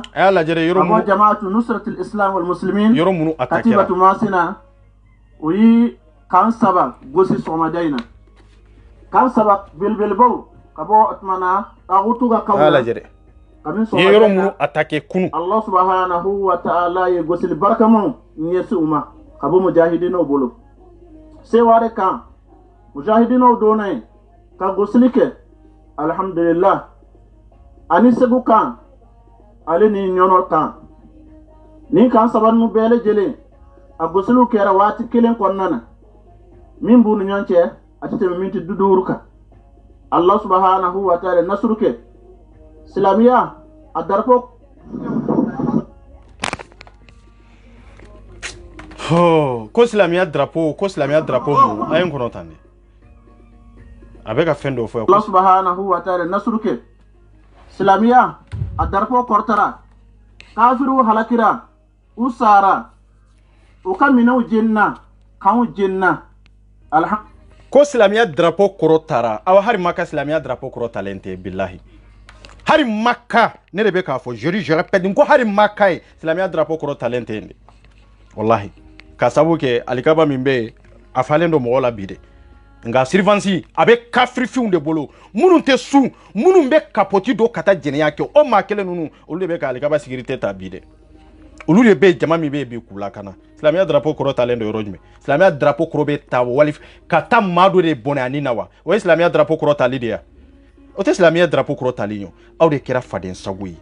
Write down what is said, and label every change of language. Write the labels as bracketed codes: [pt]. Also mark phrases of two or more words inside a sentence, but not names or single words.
[bm] a y'a lajɛ yɔrɔ minnu jamaatu nusratil islam wal muslimin yɔrɔ minnu attaquera katibatu masina o yi kan saba gosi sɔgɔmada in na kan saba belebelebaw ka bɔ tumana tagutu ka kaw a y'a lajɛ ye yɔrɔ minnu attaquer kunu Allah [ar] سبحانه وتعالى [bm] ye gosili barkamaw ɲɛsi u ma ka bɔ mujahidinaw bolo seware kan mujahidinaw donna yen ka gosili kɛ alhamdulillah ani segu kan ale ni ɲɔnɔ kan ni kan saba ninnu bɛɛ lajɛlen a gosiliw kɛra waati kelen kɔnɔna na min b'u ni ɲɔgɔn cɛ a tɛ tɛmɛ miniti 50 kan Allah [ar] سبحانه وتعالى [bm] nasuru kɛ silamiya a darako ko silamiya drapeau mu a ye n kɔnɔ tan de a bɛ ka fɛn dɔw fɔ Allah [ar] سبحانه وتعالى [bm] nasuru kɛ silamiya a darako kɔrɔtara kafiru halakira u sara u ka minɛw jenina kanw jenina ko silamiya drapeau kɔrɔ tara aw hari Maka silamiya drapeau kɔrɔ talen tɛ bilahi hari Maka ne de bɛ k'a fɔ [fr] je répète [bm] ko hari Maka ye silamiya drapeau kɔrɔ talen tɛ yen de wallahi ka sabu kɛ alikaba min bɛ yen a falen don mɔgɔ la bi de nka surveillance a bɛ kafirifinw de bolo minnu tɛ sun minnu bɛ kapoti don ka taa jɛnɛya kɛ o maa kelen ninnu olu de bɛ ka alikaba sécurité ta bi de olu de bɛ jama min bɛ yen bi k'u lakana silamiya drapeau kɔrɔ talen don yɔrɔ jumɛn silamiya drapeau kɔrɔ bɛ ta wali ka taa maa dɔ de bɔnɛ ani na wa o ye silamiya drapeau kɔrɔ tali de ye o tɛ silamiya drapeau kɔrɔ tali ye aw de kɛra faden sago ye